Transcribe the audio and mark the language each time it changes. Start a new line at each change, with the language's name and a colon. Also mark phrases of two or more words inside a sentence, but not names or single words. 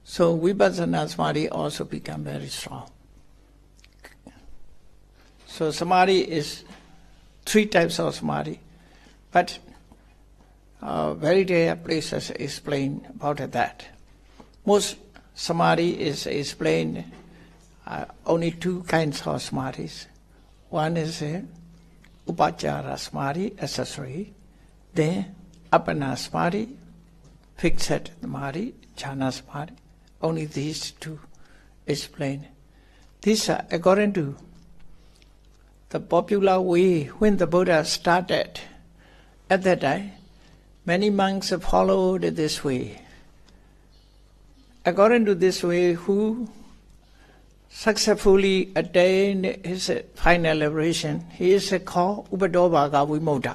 English: So
Pali: Vipassana Samadhi
English: also become very strong. So Samadhi is 3 types of Samadhi, but very rare places explain about that. Most Samadhi is explained only 2 kinds of Samadhis. One is
Pali: Upachara Samadhi,
English: accessory, then
Pali: Appana Samadhi,
English: fixed Samadhi,
Pali: Jhana Samadhi.
English: Only these 2 explain. These are according to the popular way when the Buddha started. At that time, many monks followed this way. According to this way, who successfully attained his final liberation, he is called
Pali: Upadobhaga Vimoda.